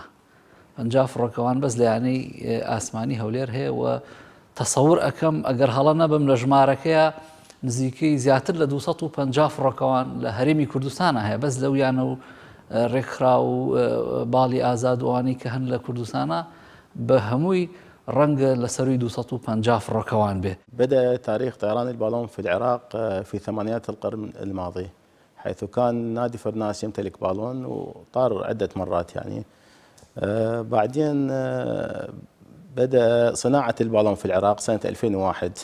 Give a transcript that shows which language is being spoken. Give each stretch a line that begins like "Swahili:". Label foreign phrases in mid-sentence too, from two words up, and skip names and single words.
Central Kurdish: 50 فڕۆکەوان بەس لە یانەی ئاسمانی هەولێر هەیە و تەسەور ئەەکەم ئەگەر هەڵە نەبم لە ژمارەکەیە نزیکەی زیاتر لە 250 فڕۆکەوان لە هەرێمی کوردستانە هەیە بەس لەو یانە و ڕێکخرا و باڵی ئازادوانی کە هەن لە کوردستانە بە هەمووی ڕەنگە لە سەروی 250 فڕۆکەوان بێ.
Arabic: بدأ تاريخ طيران البالون في العراق في ثمانينات القرن الماضي حيث كان نادي فرناس يمتلك بالون وطار عدة مرات يعني. بعدين بدأ صناعة البالون في العراق سنة 2001.